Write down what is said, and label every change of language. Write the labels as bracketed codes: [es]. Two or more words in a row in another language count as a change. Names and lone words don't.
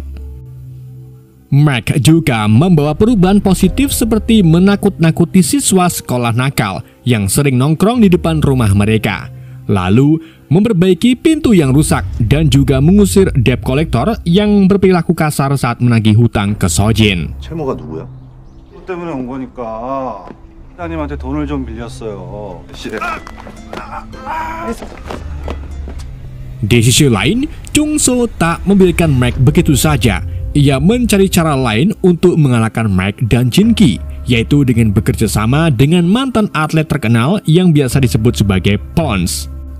[id] Mac juga membawa perubahan positif seperti menakut-nakuti siswa sekolah nakal yang sering nongkrong di depan rumah mereka. Lalu memperbaiki pintu yang rusak dan juga mengusir [en] debt collector [id] yang berperilaku kasar saat menagih hutang ke Sojin. [ko] 채무가 누구야? 너 때문에 온 거니까 따님한테 돈을 좀 빌렸어요. [id] Di sisi lain, Chung-so tak membiarkan Mac begitu saja. Ia mencari cara lain untuk mengalahkan Mac dan Jin-ki, yaitu dengan bekerja sama dengan mantan atlet terkenal yang biasa disebut sebagai Pons.